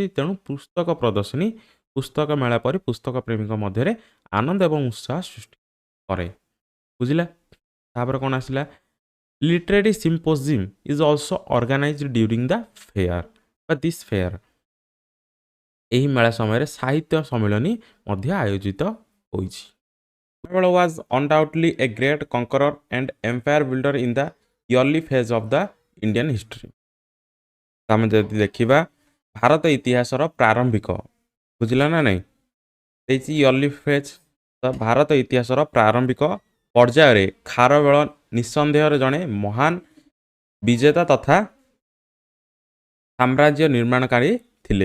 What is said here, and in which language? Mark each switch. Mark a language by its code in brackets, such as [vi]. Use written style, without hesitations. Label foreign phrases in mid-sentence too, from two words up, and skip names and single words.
[or] ତେଣୁ ପୁସ୍ତକ ପ୍ରଦର୍ଶନୀ ପୁସ୍ତକ ମେଳା ପରି ପୁସ୍ତକ ପ୍ରେମୀଙ୍କ ମଧ୍ୟରେ ଆନନ୍ଦ ଏବଂ ଉତ୍ସାହ ସୃଷ୍ଟି କରେ। ବୁଝିଲା? ତାପରେ କ'ଣ ଆସିଲା? [en] literary symposium is also organized during the fair [or] ବା [en] this fair. [or] ଏହି ମେଳା ସମୟରେ ସାହିତ୍ୟ ସମ୍ମିଳନୀ ମଧ୍ୟ ଆୟୋଜିତ ହୋଇଛି। [en] Marvel was undoubtedly a great conqueror and empire builder in the early phase of the Indian history। [or] ଆମେ ଯଦି ଦେଖିବା ଭାରତ ଇତିହାସର ପ୍ରାରମ୍ଭିକ, ବୁଝିଲା ନା ନାହିଁ, ଦେଇଛି [en] early phase. [or] ତ ଭାରତ ଇତିହାସର ପ୍ରାରମ୍ଭିକ ପର୍ଯ୍ୟାୟରେ ଖାରବେଳ ନିଃସନ୍ଦେହରେ ଜଣେ ମହାନ ବିଜେତା ତଥା ସାମ୍ରାଜ୍ୟ ନିର୍ମାଣକାରୀ ଥିଲେ।